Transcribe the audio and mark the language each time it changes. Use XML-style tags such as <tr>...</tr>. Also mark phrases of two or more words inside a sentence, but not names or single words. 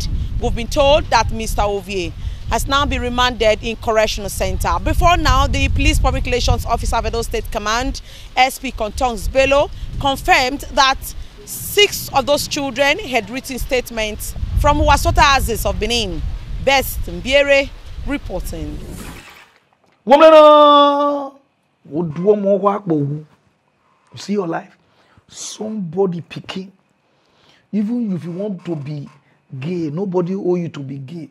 <en>We've been told that Mr. Ovie has now been remanded in Correctional Center. Before now, the Police Public Relations Officer of Edo State Command, SP Kontongs Bello, confirmed that 6 of those children had written statements from Wasota Azis of Benin. Best Mbiere reporting. You see your life? Somebody picking. Even if you want to be gay, nobody owe you to be gay.</en>